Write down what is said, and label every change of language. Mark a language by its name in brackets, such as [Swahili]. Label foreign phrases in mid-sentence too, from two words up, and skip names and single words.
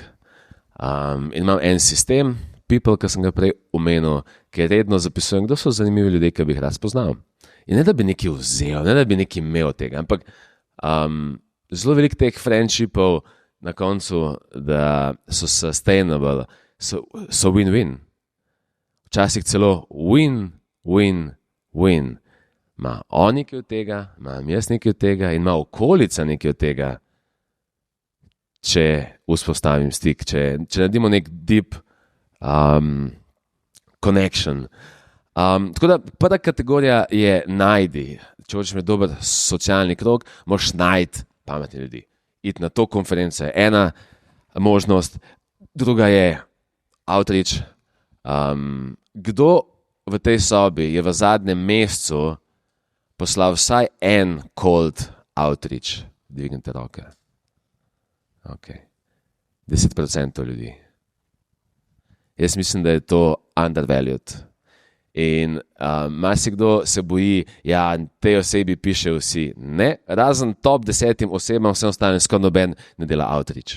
[Slovenian] In imam en sistem, People, ki sem ga prej omenil, ki redno zapisujem, kdo so zanimivi ljudje, ki bi jih rad spoznal. In ne, da bi nekaj vzel, ne, da bi nekaj imel tega, ampak zelo veliko teh friendshipov na koncu, da so sustainable, so win-win. Včasih celo win-win-win. Ma on nekaj od tega, imam jaz nekaj od tega in ima okolica nekaj od tega, če vzpostavim stik, če naredimo nek [English] deep connection. [Slovenian] Tako da prva kategorija je najdi. Če hočeš imeti dober socialni krog, moraš najti pametne ljudi. Iti na to konferenco je ena možnost, druga je outreach. Kdo v tej sobi je v zadnjem mesecu poslal vsaj en [English] cold outreach? [Slovenian] Dvignite roke. Ok. 10% ljudi. Jaz mislim, da je to undervalued. In marsikdo se boji, tej osebi piše vsi. Ne, razen top 10 osebam, vse ostane skoraj noben ne dela outreach.